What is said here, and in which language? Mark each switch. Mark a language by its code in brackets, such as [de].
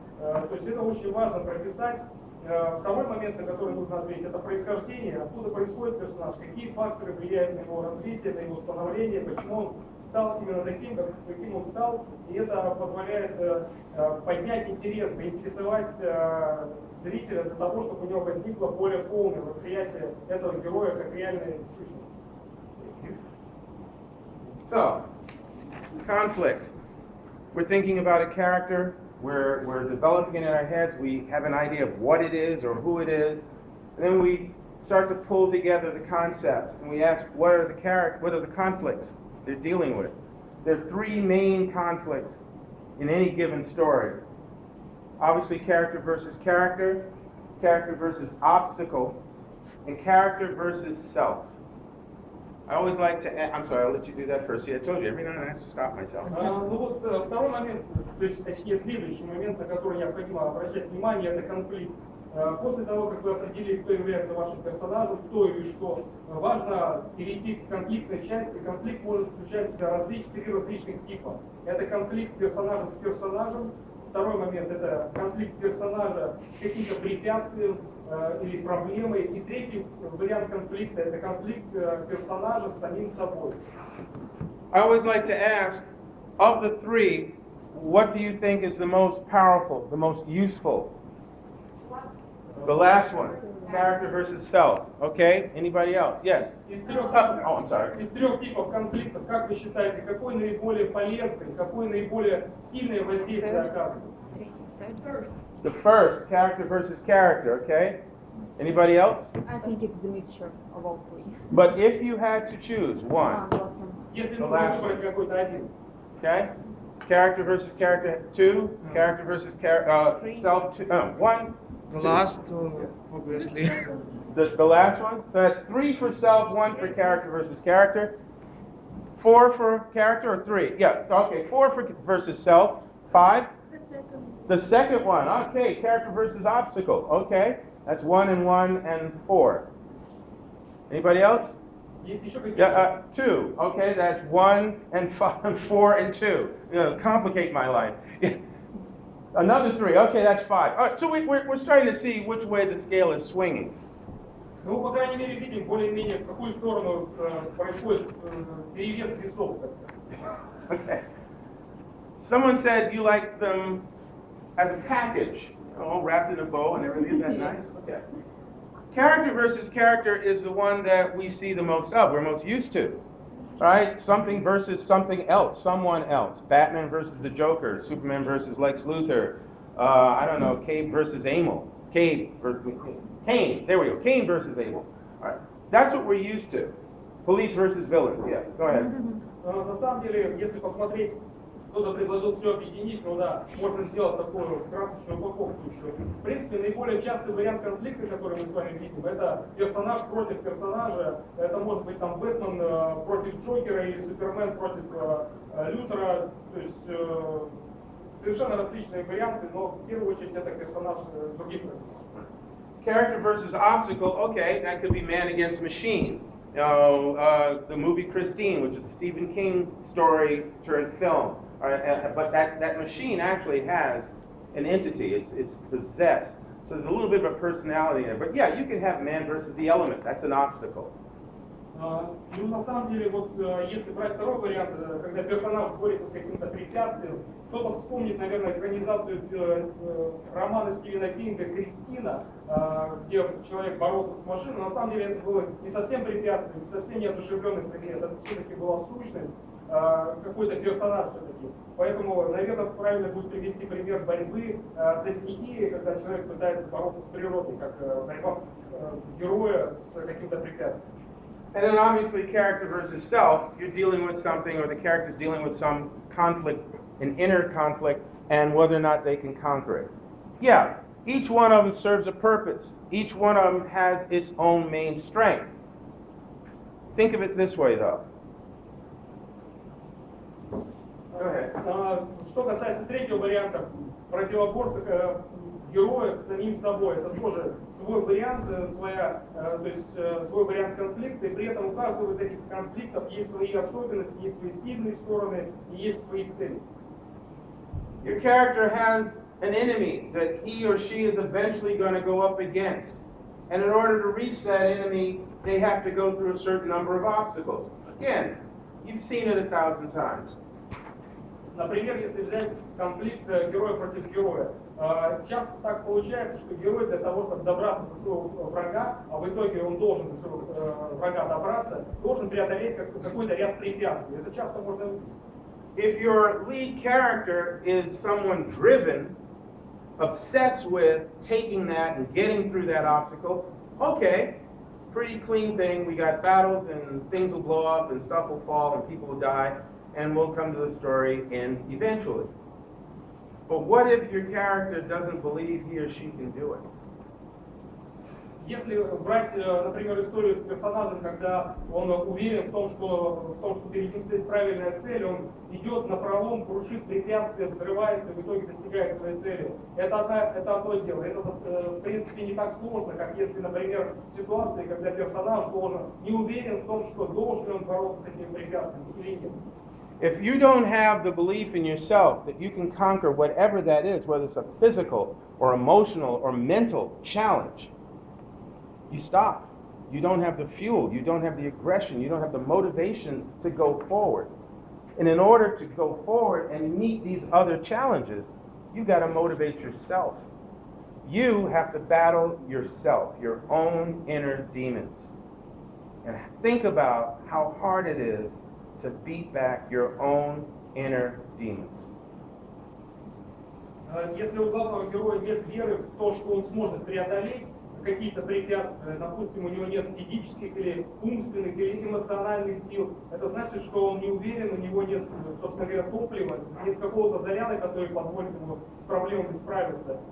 [ru] То есть это очень важно прописать. Второй момент, на который нужно ответить, это происхождение, откуда происходит персонаж, какие факторы влияют на его развитие, на его становление, почему он стал именно таким, каким он стал, и это позволяет поднять интерес, заинтересовать зрителя для того, чтобы у него возникло более полное восприятие этого героя как реальной сущности. [en] So, conflict. We're thinking about a character. We're developing it in our heads. We have an idea of what it is or who it is. And then we start to pull together the concept. And we ask, what are the conflicts they're dealing with? There are three main conflicts in any given story. Obviously, character versus character versus obstacle, and character versus self. I always like to I'm sorry, I'll let you do that first. See, I told you, every now and then I have to stop myself. [ru] Ну вот второй момент, то есть точнее следующий момент, на который необходимо обращать внимание, это конфликт. После того, как вы определили, кто является вашим персонажем, кто или что, важно перейти к конфликтной части. Конфликт может включать в себя три различных типа. Это конфликт персонажа с персонажем. Второй момент – это конфликт персонажа с каким-то препятствием или проблемой. И третий вариант конфликта – это конфликт персонажа с самим собой. [en] I always like to ask, of the three, what do you think is the most powerful, the most useful? The last one, character versus self. Okay? Anybody else? Yes. I'm sorry. [ru] Из трех типов конфликтов, как вы считаете, какой наиболее полезный, какой наиболее сильное воздействие оказывает? [en] The first, character versus character, okay? Anybody else? I think it's the mixture of all three. But if you had to choose one, Last one. [ru] Если нужно выбрать какой-то один. [en] okay? Character versus character 2, character versus self 2, 1. The last two, obviously. The last one? So that's 3 for self, 1 for character versus character. 4 for character or 3? Yeah, okay, 4 for versus self. 5? The second one, okay, character versus obstacle. Okay, that's 1 and 1 and 4. Anybody else? Yeah, 2. Okay, that's 1 and 5, 4 and 2. Complicate my life. Another 3. Okay, that's 5. All right, so we're starting to see which way the scale is swinging. [ru] Ну, по крайней мере, видим более-менее, в какую сторону происходит перевес весов, так сказать. [en] Okay. Someone said you like them as a package, all wrapped in a bow and everything. Isn't that nice? Okay. Character versus character is the one that we see the most of, we're most used to. Right? Something versus something else, someone else. Batman versus the Joker, Superman versus Lex Luthor. I don't know, Cain versus Abel. Cain, there we go. Cain versus Abel. All right. That's what we're used to. Police versus villains. Yeah, go ahead. [ru] На самом деле, если посмотреть, кто-то предложил все объединить, ну да, можно сделать такую красочную упаковку еще. В принципе, наиболее частый вариант конфликта, который мы с вами видим, это персонаж против персонажа. Это может быть там Бэтмен против Джокера или Супермен против Лютера. То есть совершенно различные варианты, но в первую очередь это персонаж других персонажей. [en] Character versus obstacle, okay, that could be man against machine. The movie Christine, which is a Stephen King story turned film. But that machine actually has an entity. It's possessed. So there's a little bit of a personality there. But yeah, you can have man versus the element. That's an obstacle. [ru] Ну, на самом деле, вот если брать второй вариант, когда персонаж борется с каким-то препятствием, кто-то вспомнит, наверное, экранизацию романа Стивена Кинга «Кристина», где человек боролся с машиной. На самом деле это было не совсем препятствие, не совсем неодушевленный предмет, это все-таки была сущность, какой-то персонаж все-таки. Поэтому, наверное, правильно будет привести пример борьбы со стихией, когда человек пытается бороться с природой, как борьба героя с каким-то препятствием. [en] And then obviously character versus self, you're dealing with something, or the character's dealing with some conflict, an inner conflict, and whether or not they can conquer it. Yeah, each one of them serves a purpose. Each one of them has its own main strength. think of it this way, though. Go ahead. [ru] Что касается третьего варианта, противоборства героя с самим собой, это тоже свой вариант, то есть свой вариант конфликта, и при этом у каждого из этих конфликтов есть свои особенности, есть свои сильные стороны и есть свои цели. [en] Your character has an enemy that he or she is eventually going to go up against. And in order to reach that enemy, they have to go through a certain number of obstacles. Again, you've seen it 1,000 times. [ru] Например, если взять конфликт героя против героя, часто так получается, что герой для того, чтобы добраться до своего врага, а в итоге он должен до своего врага добраться, должен преодолеть какой-то ряд препятствий. Это часто можно увидеть. [en] If your lead character is someone driven, obsessed with taking that and getting through that obstacle, okay, pretty clean thing. We got battles and things will blow up and stuff will fall and people will die, and we'll come to the story end eventually. But what if your character doesn't believe he or she can do it? [ru] Если брать, например, историю с персонажем, когда он уверен в том, что перед ним стоит правильная цель, он идет напролом, крушит препятствия, взрывается, в итоге достигает своей цели. Это одно дело. Это, в принципе, не так сложно, как если, например, в ситуации, когда персонаж не уверен в том, что должен ли он бороться с этим препятствием или нет. [en] If you don't have the belief in yourself that you can conquer whatever that is, whether it's a physical or emotional or mental challenge, you stop. You don't have the fuel, you don't have the aggression, you don't have the motivation to go forward. And in order to go forward and meet these other challenges, you've got to motivate yourself. You have to battle yourself, your own inner demons. And think about how hard it is to beat back your own inner demons. [ru] Если у главного героя нет веры в то, что он сможет преодолеть какие-то препятствия, допустим, у него нет физических или умственных или эмоциональных сил, это значит, что он не уверен, у него нет, собственно говоря, топлива, нет какого-то заряда, который позволит ему с проблемами справиться.